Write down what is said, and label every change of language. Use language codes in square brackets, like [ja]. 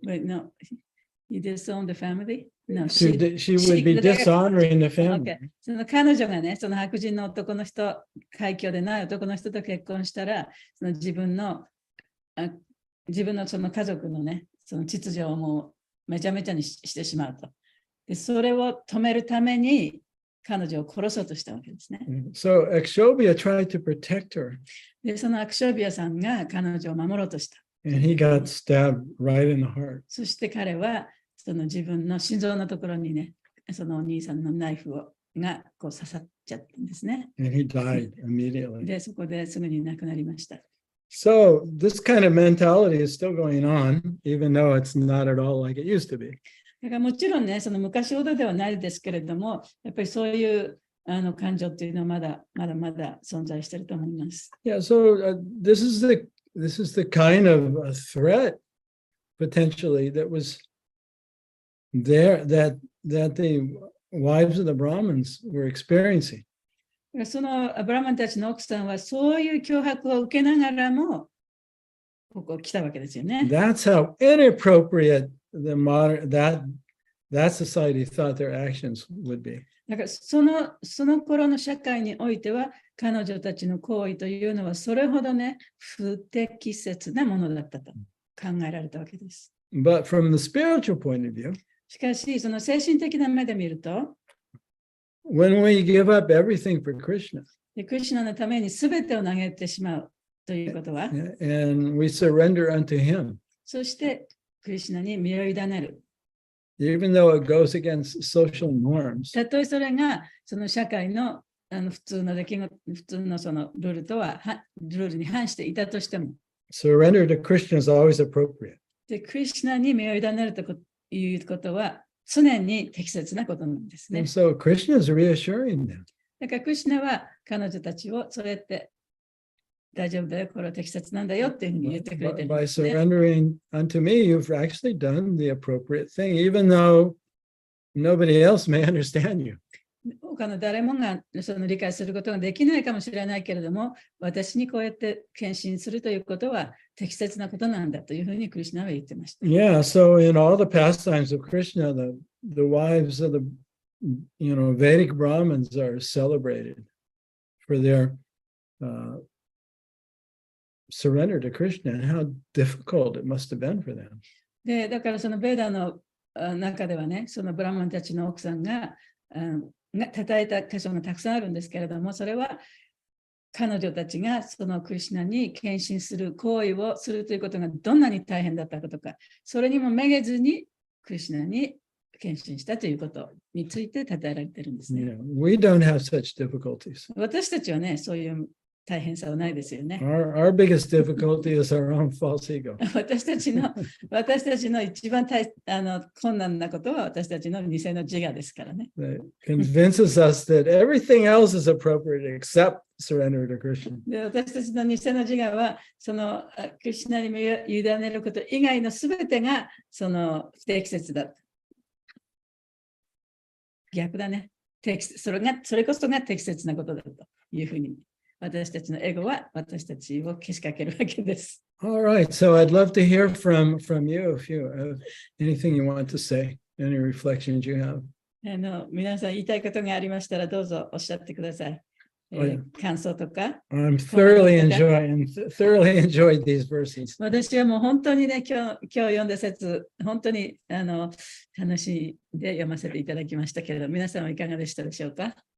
[en] Wait, no, he disowned the family? No, She would be dishonoring the family. Okay. [ja] その彼女がね、その白人の男の人、海峡でない男の人と結婚したら、その自分のその家族のね、その秩序をもうめちゃめちゃにしてしまうと。で、それを止めるために彼女を殺そうとしたわけですね。 [en] So Akshobhya tried to protect her. [ja] で、そのアクショビアさんが彼女を守ろうとした。 [en] And he got stabbed right in the heart. [ja] そして彼はその自分の心臓のところにね、そのお兄さんのナイフがこう刺さっちゃったんですね。 [en] And he died immediately. [ja] で、そこですぐに亡くなりました。 [en] So this kind of mentality is still going on, even though it's not at all like it used to be. [ja] だからもちろんね、その昔ほどではないですけれども、やっぱりそういう感情っていうのはまだ存在していると思います。 [en] Yeah, so this is the kind of a threat potentially that was there that the wives of the Brahmins were experiencing. [ja] そのブラマンたちの奥さんはそういう脅迫を受けながらもここ来たわけですよね。 [en] That's how inappropriate that society thought their actions would be. [ja] だからその頃の社会においては彼女たちの行為というのはそれほどね不適切なものだったと考えられたわけです。 [en] But from the spiritual point of view, [ja] しかしその精神的な目で見ると、 [en] when we give up everything for Krishna, [ja] クリシュナのために全てを投げてしまうということは、 [en] and we surrender unto him, [ja] そしてクリシュナに身を委ねる。 [en] even though it goes against social norms, [ja] たとえそれがその社会の普通の普通のそのルールに反していたとしても、 [en] surrender to Krishna is always appropriate. [ja] でクリシュナに身を委ねるということは常に適切なことなんですね。 [en] And so Krishna is reassuring them. [ja] だからクリシュナは彼女たちをそうやって大丈夫だよ、これは適切なんだよっていうふうに言ってくれてるん [en] By [ja] ですね。 [en] surrendering unto me, you've actually done the appropriate thing, even though nobody else may understand you. [ja] 他の誰もがその理解することができないかもしれないけれども、私にこうやって献身するということは適切なことなんだというふうにクリシュナは言ってました。 [en] Yeah, so in all the pastimes of Krishna, the wives of the Vedic Brahmins are celebrated for their surrender to Krishna and how difficult it must have been for them. [ja] で、だからそのベーダの中ではね、そのブラマンたちの奥さんが叩いた箇所がたくさんあるんですけれども、それは彼女たちがそのクリシュナに献身する行為をするということがどんなに大変だったかとか、それにもめげずにクリシュナに献身したということについて称えられているんですね。 [en] Yeah, we don't have such difficulties. [ja] 私たちはね、そういう大変さはないですよね。 [en] Our biggest difficulty is our own false ego. [ja] 私たちの一番困難なことは私たちの偽の自我ですからね。 [en] That convinces us that everything else is appropriate except surrender to Krishna. [ja] で、私たちの偽の自我は、そのクリシュナに委ねること以外のすべてがその不適切だ。逆だね。それこそが適切なことだというふうに。私たちのエゴは私たちをけしかけるわけです。 [en] All right, so I'd love to hear from you if you have anything you want to say, any reflections you have. [ja] 皆さん言いたいことがありましたらどうぞおっしゃってください。感想とか。 [en] I'm thoroughly enjoyed these verses. [ja] 私はもう本当にね、今日読んだ説、本当に楽しいで読ませていただきましたけれど、皆さんはいかがでしたでしょうか。